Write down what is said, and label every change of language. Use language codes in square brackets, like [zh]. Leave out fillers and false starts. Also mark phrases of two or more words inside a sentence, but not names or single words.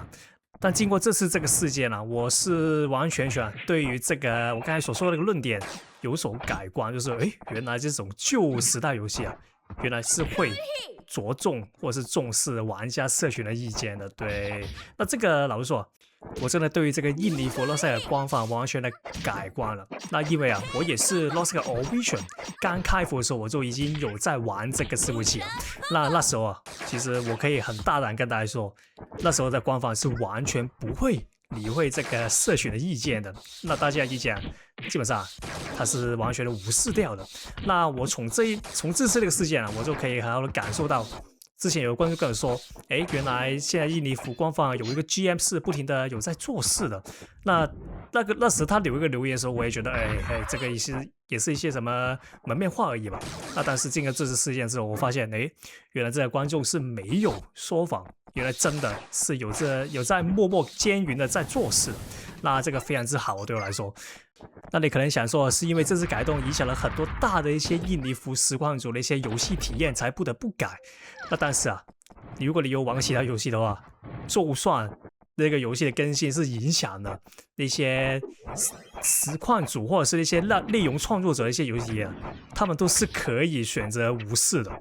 [zh] 但經過這次這個事件我是完全對於這個我剛才所說的那個論點有所改觀，就是原來這種舊時代遊戲原來是會着重或是重視玩家社群的意見的。对，那這個老實說，我真的對於這個印尼服 Lost Ark 官方完全的改觀了。那因為我也是 Lost Ark Origin 剛開服的時候，我就已經有在玩這個伺服器了。那時候其實我可以很大膽跟大家說，那時候的官方是完全不會理會這個社群的意見的。那大家的意見基本上它是完全的无視掉的。那我從這次这個事件我就可以很好的感受到，之前有觀眾跟我說，原來現在印尼服官方有一個 GM 是不停的有在做事的。那時他留一個留言的時候，我也覺得這個也是一些什麼門面話而已吧。那但是經過這次事件之後，我發現原來這個觀眾是沒有說謊，原來真的是有在默默耕耘的在做事。那這個非常之好對我來說。那你可能想說，是因為這次改動影響了很多大的一些印尼服實況主的一些遊戲體驗，才不得不改。那但是如果你有玩其他遊戲的話，就算那個遊戲的更新是影響了那些實況主或者是那些內容創作者的一些遊戲啊，他們都是可以選擇無視的。